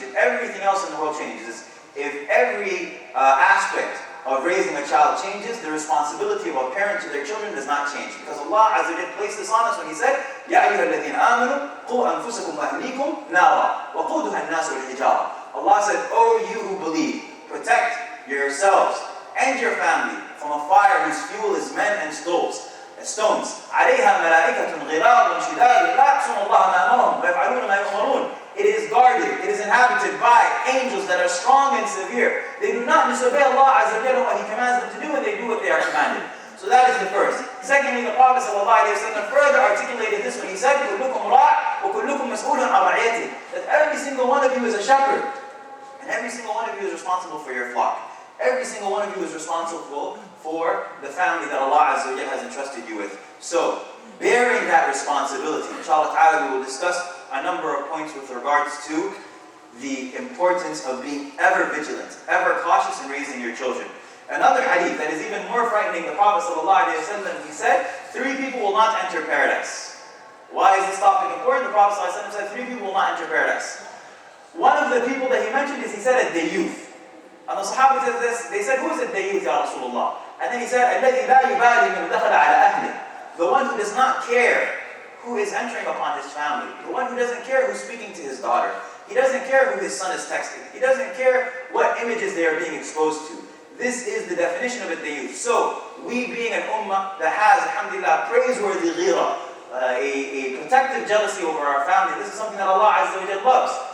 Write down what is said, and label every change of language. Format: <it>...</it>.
<en>If everything else in the world changes, if every aspect of raising a child changes, the responsibility of a parent to their children does not change. Because Allah Azza wa Jalla placed this on us when He said,</en> <ar>يَا أَيُّهَا الَّذِينَ آمَنُوا قُوا أَنفُسَكُمْ وَأَهْلِيكُمْ نَارًا وَقُودُهَا النَّاسُ وَالْحِجَارَةُ.</ar> <en>Allah said, "O you who believe, protect yourselves and your family from a fire whose fuel is men and stones.</en> <ar>عليها ملائكة غلاظ شداد لا يعصون الله ما أمرهم ويفعلون ما يؤمرون.</ar> <en>It is guarded, it is inhabited by angels that are strong and severe. They do not disobey Allah Azza wa Jalla what He commands them to do, and they do what they are commanded. So that is the first. Secondly, the Prophet ﷺ further articulated this when he said,</en> <ar>كُلُّكُمْ رَاعٍ وَكُلُّكُمْ مَسْئُولٌ عَنْ رَعِيَّتِهِ.</ar> <en>That every single one of you is a shepherd, and every single one of you is responsible for your flock. Every single one of you is responsible for the family that Allah Azza wa Jalla has entrusted you with. So, bearing that responsibility, inshallah ta'ala, we will discuss a number of points with regards to the importance of being ever vigilant, ever cautious in raising your children. Another hadith that is even more frightening, the Prophet ﷺ, he said, 3 people will not enter paradise. Why is this topic important? The Prophet ﷺ said 3 people will not enter paradise. One of the people that he mentioned is, he said, a dayuth. And the Sahaba said this, they said, who is a dayuth, Ya Rasulullah? And then he said,</en> <ar>الَّذِي لَا يُبَالِي مَنْ دَخَلَ عَلَى أَهْلِهِ.</ar> <en>The one who does not care who is entering upon his family. The one who doesn't care who's speaking to his daughter. He doesn't care who his son is texting. He doesn't care what images they are being exposed to. This is the definition of a dayuth. So, we being an ummah that has, alhamdulillah, praiseworthy ghira, a protective jealousy over our family, this is something that Allah Azza wa Jalla loves.</en>